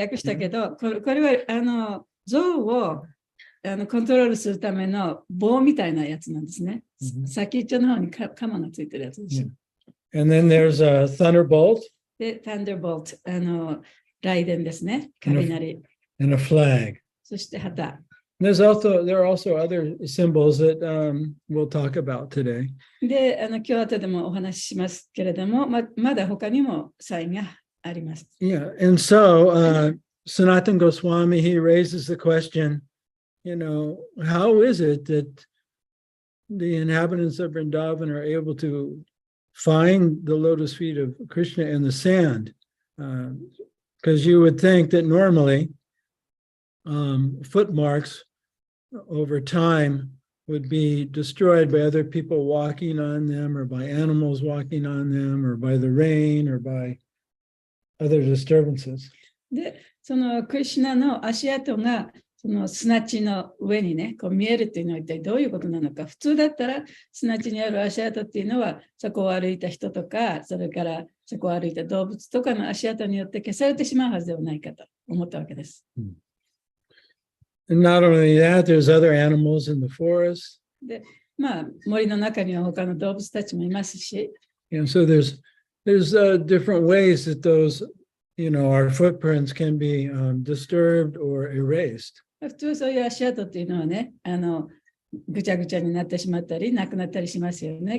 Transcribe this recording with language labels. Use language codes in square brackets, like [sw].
[ja] 訳したけど、これはゾウをコントロールするための棒みたいなやつなんですね。先っちょの方にカマがついてるやつです。 [en] And then there's a thunderbolt. [ja] で、Thunderbolt、雷電ですね。雷。 [en] And a flag. [ja] そして旗。 [en] There are also other symbols that we'll talk about today. [ja] で、今日後でもお話ししますけれども、まだ他にもサインがあります。 [en] Yeah, and so Sanatana Goswami, he raises the question, how is it that the inhabitants of Vrindavan are able to find the lotus feet of Krishna in the sand? Because you would think that normally footmarks over time would be destroyed by other people walking on them, or by animals walking on them, or by the rain, or by other disturbances. [ja] で、そのクリシュナの足跡がその砂地の上にね、こう見えるっていうのは一体どういうことなのか。普通だったら砂地にある足跡っていうのは、そこを歩いた人とか、それからそこを歩いた動物とかの足跡によって消されてしまうはずではないかと思ったわけです。 [en] And not only that, there's other animals in the forest. [ja] で、森の中には他の動物たちもいますし。 [en] And so there's different ways that those, our footprints can be disturbed or erased. [ja] 普通そういう足跡っていうのはね、ぐちゃぐちゃになってしまったり、なくなったりしますよね。